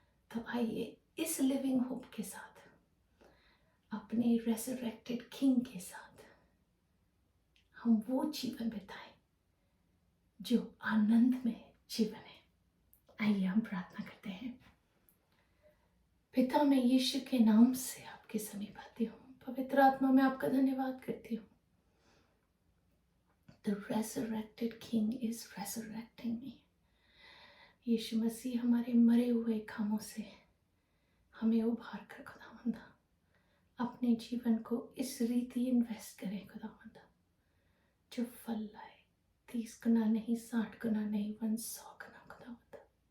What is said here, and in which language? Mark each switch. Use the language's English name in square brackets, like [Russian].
[Hindi] तो आइए इस लिविंग होप के साथ, अपने रेसरेक्टेड किंग के साथ हम वो जीवन बिताएं जो आनंद में जीवन है। आइए हम प्रार्थना करते हैं। पिता, मैं यीशु के नाम से आपके समीप आती हूँ। पवित्र आत्मा, मैं आपका धन्यवाद करती हूँ। [English] The resurrected King is resurrecting me. [Hindi] यीशु मसीह हमारे मरे हुए कामों से हमें उभार कर खुदावंदा अपने जीवन को इस रीति इन्वेस्ट करें खुदावंदा, जो फल लाए 30 गुना नहीं, 60 गुना नहीं, 100 गुना खुदावंदा।